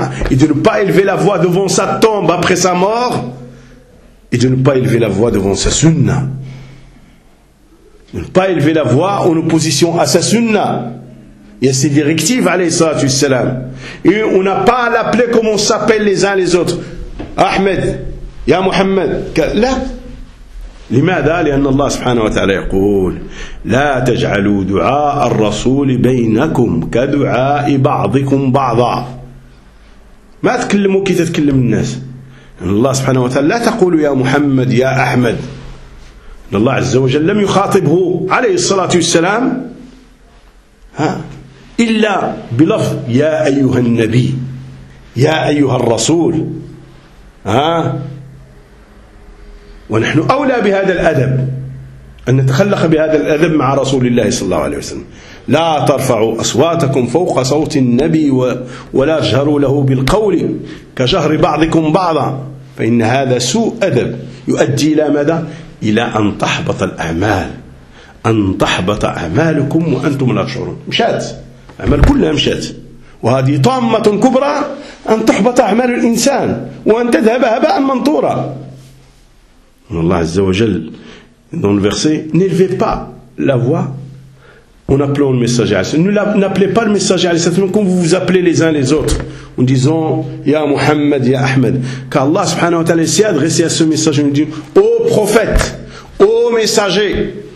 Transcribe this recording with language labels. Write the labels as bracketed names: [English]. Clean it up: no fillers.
[French] Et de ne pas élever la voix devant sa tombe après sa mort et de ne pas élever la voix devant sa sunna, de ne pas élever la voix en opposition à sa sunna et à ses directives [Arabic] alayhi salatu wassalam. [French] Et on n'a pas à l'appeler comme on s'appelle les uns les autres, Ahmed, ya Muhammad, là. [Arabic] لماذا؟ لأن الله سبحانه وتعالى يقول لا تجعلوا دعاء الرسول بينكم كدعاء بعضكم بعضا. ما تكلموا كي تتكلم الناس. الله سبحانه وتعالى لا تقول يا محمد يا أحمد. الله عز وجل لم يخاطبه عليه الصلاة والسلام إلا بلفظ يا أيها النبي يا أيها الرسول ونحن أولى بهذا الأدب أن نتخلق بهذا الأدب مع رسول الله صلى الله عليه وسلم. لا ترفعوا أصواتكم فوق صوت النبي ولا تجهروا له بالقول كجهر بعضكم بعضا فإن هذا سوء أدب يؤدي إلى ماذا؟ إلى أن تحبط الأعمال، أن تحبط أعمالكم وأنتم لا تشعرون. مشات أعمال كلها مشات، وهذه طامة كبرى أن تحبط أعمال الإنسان وأن تذهب هباء منثورا. Allah Azza wa Jal, [French] dans le verset, n'élevez pas la voix en appelant le messager. N'appelez pas le messager, simplement comme vous vous appelez les uns les autres, en disant Ya Muhammad, Ya Ahmed. Car [Arabic] Allah subhanahu wa ta'ala [French] s'est adressé à ce messager, nous dit Ô prophète, ô messager.